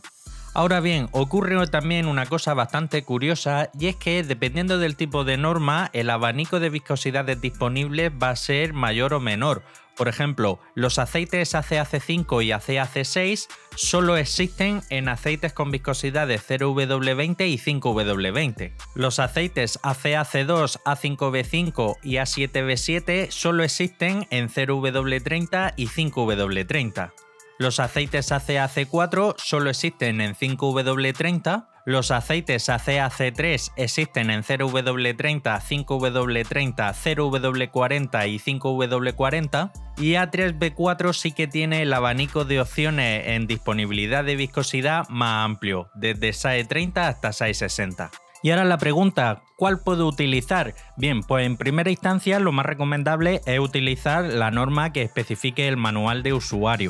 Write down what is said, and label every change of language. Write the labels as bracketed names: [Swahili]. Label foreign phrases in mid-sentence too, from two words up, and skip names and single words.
[Spanish] Ahora bien, ocurre también una cosa bastante curiosa, y es que dependiendo del tipo de norma, el abanico de viscosidades disponibles va a ser mayor o menor. Por ejemplo, los aceites ACAC5 y ACAC6 solo existen en aceites con viscosidades 0W20 y 5W20. Los aceites ACAC2, A5B5 y A7B7 solo existen en 0W30 y 5W30. Los aceites ACAC4 solo existen en 5W30, los aceites ACAC3 existen en 0W30, 5W30, 0W40 y 5W40, y A3B4 sí que tiene el abanico de opciones en disponibilidad de viscosidad más amplio, desde SAE30 hasta SAE60. Y ahora la pregunta, ¿cuál puedo utilizar? Bien, pues en primera instancia lo más recomendable es utilizar la norma que especifique el manual de usuario.